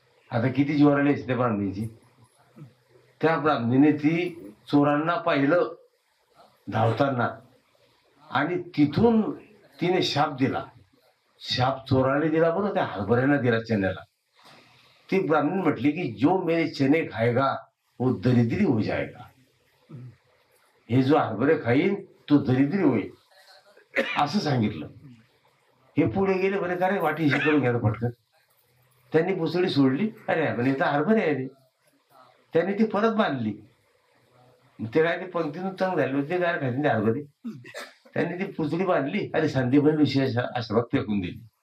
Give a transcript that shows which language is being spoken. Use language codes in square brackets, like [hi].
[mr] आता किती जीवावर आली त्या ब्राह्मणीची. त्या ब्राह्मणीने ती चोरांना पाहिलं धावताना, आणि तिथून तिने शाप दिला. शाप चोराने दिला, बरं त्या हरभऱ्यांना दिला, चण्याला. ती ब्राह्मण म्हटली की [hi] जो मेरे चने खाएगा वो दरिद्री हो जाएगा. [mr] हे जो हरभरे खाईन तो दरिद्री होईल, असं सांगितलं. हे पुढे गेले, बरे का रे वाटी करून घ्या पटकन. त्यांनी पुसळी सोडली, अरे म्हणे तर हरभरे आहे रे. त्यांनी ती परत बांधली. ते काय ते पंक्तीतून तंग झाले होते, काय खायचे ते हरभरे. त्यांनी ती पुसळी बांधली आणि संदीपनी ऋषी आश्रमात फेकून दिली.